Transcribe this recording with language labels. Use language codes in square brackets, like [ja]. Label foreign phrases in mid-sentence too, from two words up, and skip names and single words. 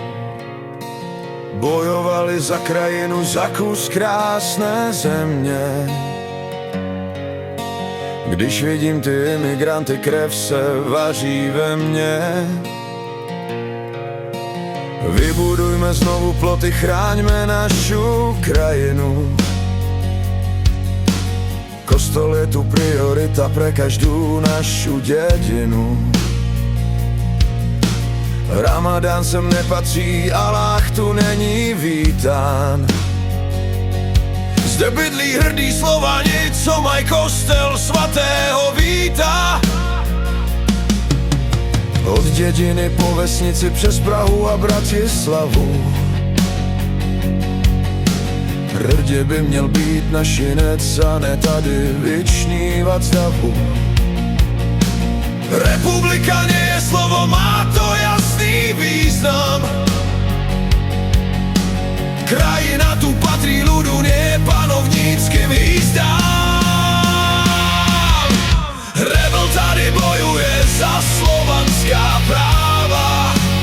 [cs] Bojovali za krajinu, za kus krásné země. Když vidím ty imigranty, krev se vaří ve mně. [sk] Vybudujme znovu ploty, chráňme našu krajinu. Kostol je tu priorita pre každú našu dedinu. [cs] Ramadán sem nepatří, Allah tu není vítán. Zde bydlí hrdí Slovani, co maj kostel svatého Víta. Od dědiny po vesnici přes Prahu a Bratislavu. Hrdě by měl být našinec a ne tady vyčnívat stavu. [sk] Republika nie je slovo, má to jasný význam. Krajina tu patrí ľudu, nie panovníckým jízdám. [cs] Rebel tady bojuje za slovanská práva.